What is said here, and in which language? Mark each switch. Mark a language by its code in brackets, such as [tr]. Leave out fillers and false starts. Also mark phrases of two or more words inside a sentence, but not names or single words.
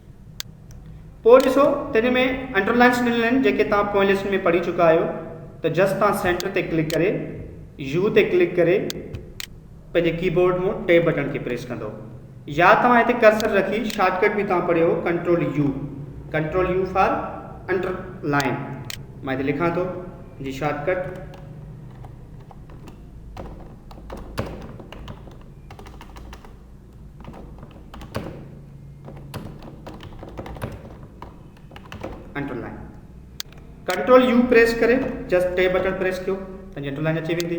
[sd] पोइ ॾिसो त हिन में अंडरलाइन्स ॾिनल आहिनि, जेके तव्हां पोएं लेसन में पढ़ी चुका आहियो। त जस्ट तव्हां सेंटर ते क्लिक करे यू ते क्लिक करे पंहिंजे कीबोर्ड मां [en] tab button [sd] खे प्रेस कंदो, या तव्हां हिते कर्सर रखी शॉर्टकट बि तव्हां पढ़ियो [en] control U for underline. [sd] मां हिते लिखां थो जी [en] shortcut underline. control U [sd] प्रेस करे [en] just tab button [sd] प्रेस कयो, तव्हांजी अंडरलाइन अची वेंदी।